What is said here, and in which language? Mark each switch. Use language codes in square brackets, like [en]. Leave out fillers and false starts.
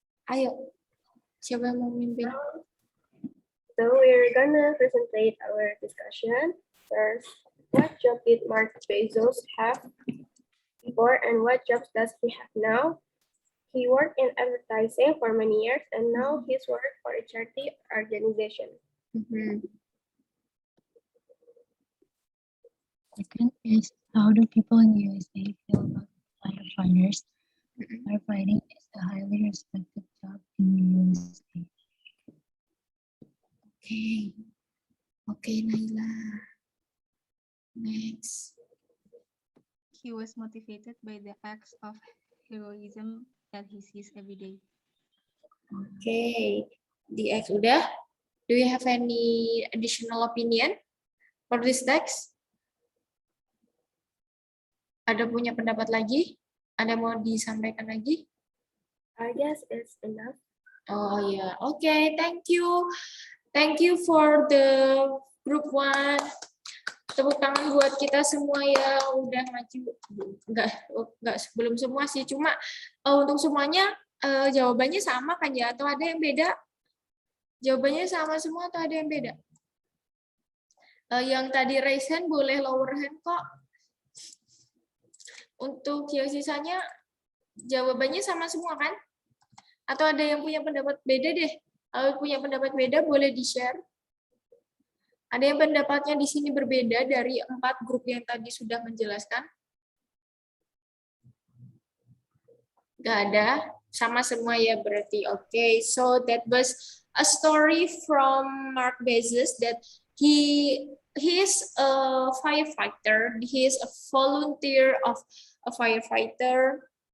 [id] Ayo, siapa yang mau memimpin? [en] So we're gonna present our discussion. First, what job did Mark Bezos have before and what jobs does he have now? He worked in advertising for many years and now he's worked for a charity organization. Second is, how do people in the USA feel about firefighters? Firefighting is a highly respected job in the USA. Okay, Naila. Next. He was motivated by the acts of heroism that he sees every day. Okay, the X udah. Do you have any additional opinion for this text? [id] Ada punya pendapat lagi? Ada mau disampaikan lagi? [en] I guess it's enough. Oh yeah, okay, thank you. Thank you for the group 1. [id] Tepuk tangan buat kita semua yang udah maju. Enggak belum semua sih, cuma untuk semuanya jawabannya sama kan ya, atau ada yang beda? Jawabannya sama semua atau ada yang beda? Yang tadi raise hand boleh lower hand kok. Untuk yang sisanya jawabannya sama semua kan? Atau ada yang punya pendapat beda deh? Kalau punya pendapat beda boleh di-share. Ada yang pendapatnya di sini berbeda dari 4 grup yang tadi sudah menjelaskan? Nggak ada, sama semua ya berarti. [en] Okay, so that was a story from Mark Bezos that he is a firefighter. He is a volunteer of a firefighter.